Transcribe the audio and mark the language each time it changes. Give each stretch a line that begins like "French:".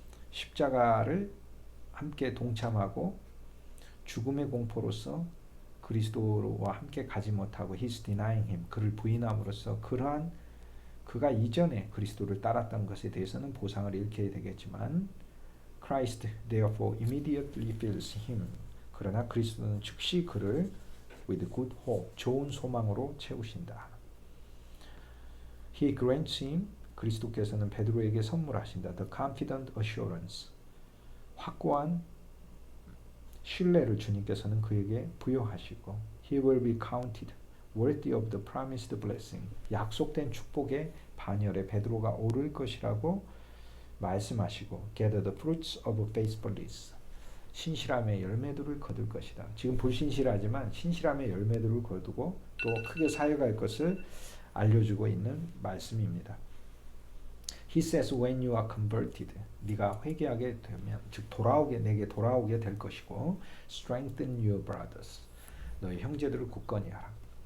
Korean: 십자가를 함께 동참하고 죽음의 공포로서 그리스도와 함께 가지 못하고
English: his denying him,
Korean: 그를 부인함으로써 그러한 그가 이전에 그리스도를 따랐던 것에 대해서는 보상을 잃게 되겠지만
English: Christ therefore immediately fills him,
Korean: 그러나 그리스도는 즉시 그를
English: with good hope,
Korean: 좋은 소망으로 채우신다.
English: He grants him,
Korean: 그리스도께서는 베드로에게 선물하신다.
English: The confident assurance,
Korean: 확고한 신뢰를 주님께서는 그에게 부여하시고
English: He will be counted worthy of the promised blessing,
Korean: 약속된 축복의 반열에 베드로가 오를 것이라고 말씀하시고
English: gather the fruits of faithfulness,
Korean: 신실함의 열매들을 거둘 것이다. 지금 불신실하지만 신실함의 열매들을 거두고 또 크게 사역할 것을 알려주고 있는 말씀입니다.
English: He says when you are converted,
Korean: 네가 회개하게 되면 즉 내게 돌아오게 될 것이고
English: strengthen your brothers,
Korean: 너희 형제들을 굳건히 하라.